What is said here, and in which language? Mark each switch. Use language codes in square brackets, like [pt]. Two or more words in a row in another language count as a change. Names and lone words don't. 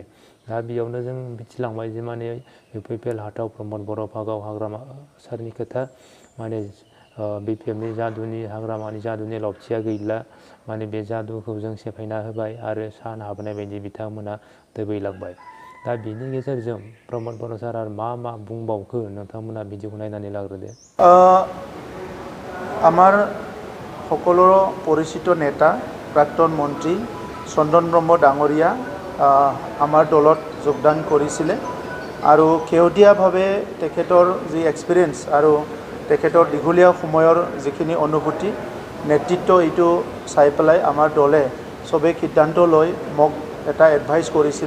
[brx] दा बेयावनो जों मिथिलांबाय जे माने UPPL हाटाव प्रमोद बर' भागाव हाग्रामा सारनि खोथा माने BPFनि जादुनि हाग्रामानि जादुनि लावथिया गैला। माने बे जादुखौ जों सेफायना होबाय आरो सान हाबनाय बायदि बिथांमोना दोबैलांबाय। दा बिनि गेजेरजों प्रमोद बर' सारा मा मा बुंबावखो नोंथांमोना भिडिअखौ नायनानै लाग्रोदो। [as] আমাৰ সকলোৰে পৰিচিত নেতা প্ৰাক্তন মন্ত্ৰী চন্দন ব্ৰহ্ম ডাঙৰীয়া আমাৰ দলত যোগদান কৰিছিলে আৰু শেহতীয়াভাৱে তেখেতৰ যি এক্সপিৰিয়েঞ্চ আৰু তেখেতৰ দীঘলীয়া সময়ৰ যিখিনি অনুভূতি নেতৃত্ব, এইটো চাই পেলাই আমাৰ দলে চবেই সিদ্ধান্ত লৈ মোক এটা এডভাইচ কৰিছিলে।